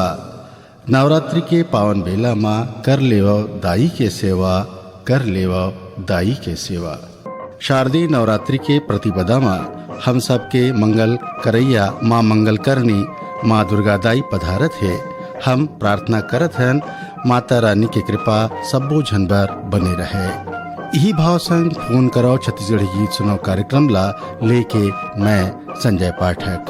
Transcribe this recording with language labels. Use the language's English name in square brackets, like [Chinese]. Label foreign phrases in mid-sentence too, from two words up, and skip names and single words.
[Chhattisgarhi] नवरात्रि के पावन बेला माँ कर लेव दाई के सेवा, कर लेव दाई के सेवा। शारदीय नवरात्रि के प्रतिपदा माँ हम सबके मंगल करैया माँ मंगल करनी माँ दुर्गा दाई पधारत है। हम प्रार्थना करत हन माता रानी की कृपा सबो झनबर बने रहे। यही भाव संग फोन करो छत्तीसगढ़ी गीत सुनो कार्यक्रम ला लेके मैं संजय पाठक।